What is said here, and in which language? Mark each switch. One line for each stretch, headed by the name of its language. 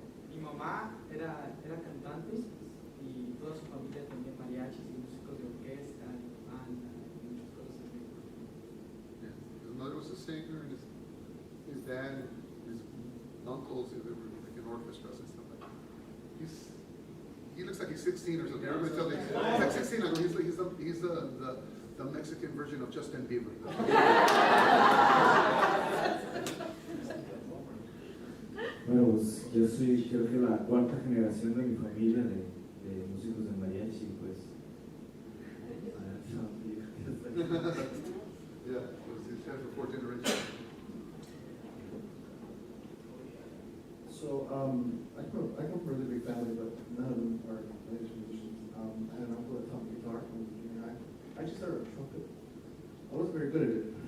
Spanish: Mi mamá era cantante y toda su familia también mariachis y músicos de orquesta y banda y muchas cosas así.
English: Yeah. His mother was a singer, and his dad, his uncles, they were like in orchestras and stuff like that. He looks like he's 16 or something. Everybody tells me he's like 16. I go, he's the Mexican version of Justin Bieber.
Spanish: Bueno, pues yo soy creo que la cuarta generación de mi familia de músicos de mariachi, pues.
English: Yeah, he's had for 4 generations. So, I come from a really big family, but none of them are mariachi musicians. I had an uncle that taught me guitar when I was junior high. I just started a trumpet. I wasn't very good at it.